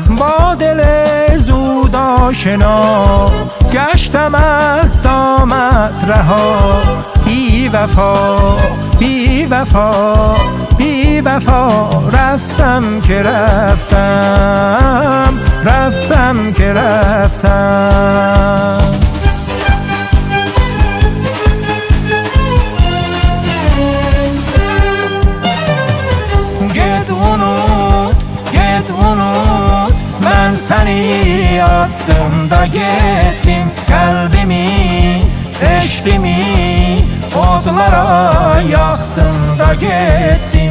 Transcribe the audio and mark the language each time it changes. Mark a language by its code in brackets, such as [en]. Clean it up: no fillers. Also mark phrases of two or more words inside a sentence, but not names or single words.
[fa] با دل زود آشنا گشتم از دامت رها. بی وفا بی وفا بی وفا. رفتم که رفتم، رفتم که رفتم. [az] Get unut mən səni addımda getdim. Qəlbimi, eşqimi odlara yaxdım da getdim.